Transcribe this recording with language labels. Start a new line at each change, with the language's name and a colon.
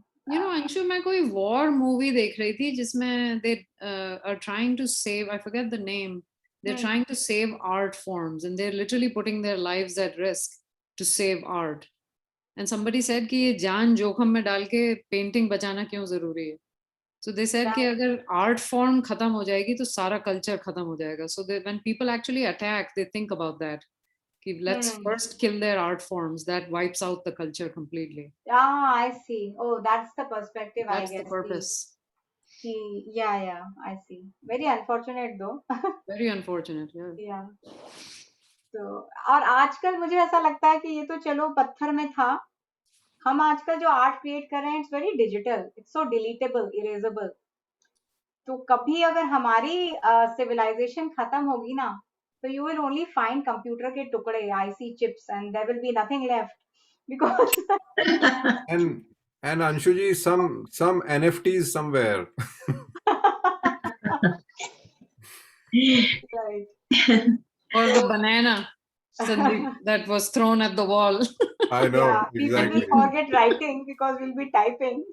English: Anshu,
Hindi: मैं कोई war movie देख रही थी जिसमें
English: they are trying to save, I forget the name, they are trying to save art forms and they are literally putting their lives at risk to save art, and somebody said
Hindi: कि ये जान जोखम में डाल के painting बचाना क्यों जरूरी है।
English: So they said
Hindi: कि अगर art form खत्म हो जाएगी तो सारा culture खत्म हो जाएगा.
English: So when people actually attack, they think about that. कि let's first kill their art forms. That wipes out the culture completely. I see. Oh, that's the perspective, That's I guess. the purpose. Yeah, I see. Very unfortunate though. Very unfortunate, yeah. Yeah.
Hindi: तो और आजकल मुझे ऐसा लगता है कि ये तो चलो पत्थर में था, हम आजकल जो आर्ट क्रिएट कर रहे हैं,
English: It's very digital, it's so deletable, erasable.
Hindi: तो कभी अगर हमारी सिविलाइजेशन खत्म होगी ना, तो
English: you will only find computer
Hindi: के टुकड़े,
English: IC chips, and there will be nothing left because and Anshuji, some NFTs somewhere. right. Or the banana that was thrown at the wall. I know, Yeah, exactly. people will forget writing because we'll be typing.